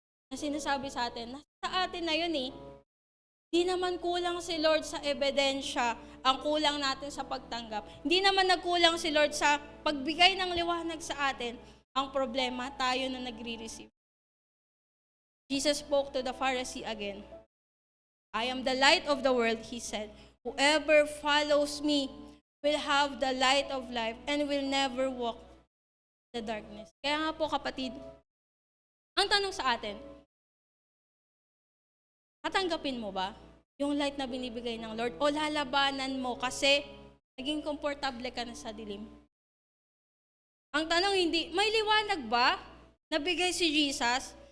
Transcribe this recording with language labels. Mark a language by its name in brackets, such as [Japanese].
[Filipino] Na sinasabi sa atin, sa atin na yun Di naman kulang si Lord sa ebidensya, ang kulang natin sa pagtanggap. Hindi naman nagkulang si Lord sa pagbigay ng liwanag sa atin. Ang problema, tayo na nagre-receive. [English] Jesus spoke to the Pharisee again. I am the light of the world, He said. Whoever follows me will have the light of life and will never walk in the darkness. [Filipino] Kaya nga po kapatid, ang tanong sa atin, tatanggapin mo ba yung light na binibigay ng Lord o lalabanan mo kasi naging komportable ka na sa dilim? Ang tanong hindi, may liwanag ba na bigay si Jesus?